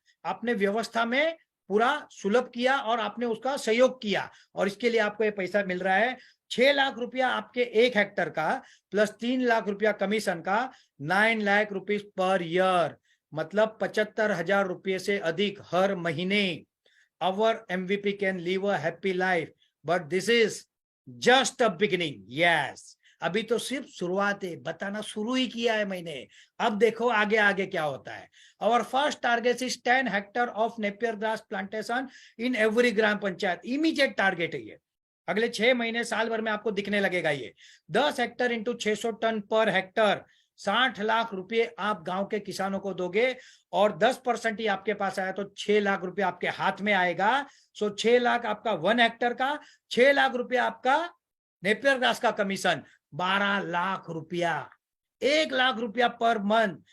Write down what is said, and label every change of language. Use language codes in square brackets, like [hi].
[hi] आपने व्यवस्था में पूरा सुलभ किया और आपने उसका सहयोग किया, और इसके लिए आपको ये पैसा मिल रहा है। 6 लाख रुपया आपके 1 हेक्टर का प्लस 3 लाख रुपया कमीशन का, 9 लाख रुपीज पर ईयर, मतलब 75,000 रुपये से अधिक हर महीने। [en] Our MVP can live a happy life, but this is just a beginning. [hi] Yes, अभी तो सिर्फ शुरुआत है, बताना शुरू ही किया है मैंने। अब देखो आगे आगे क्या होता है। [en] Our first target is 10 hectare of Napier grass plantation in every gram panchayat. [hi] Immediate target है ये। अगले 6 महीने, साल भर में आपको दिखने लगेगा ये। 10 Hector into 600 ton per hectare, 60 lakh रुपए आप गांव के किसानों को दोगे। और 10% ही आपके पास आया तो 6 लाख रुपए आपके हाथ में आएगा। सो 6 लाख आपका 1 हेक्टर का, 6 लाख रुपए आपका नेपियर ग्रास का कमीशन, 12 लाख रुपया, 1 लाख रुपया पर मंथ।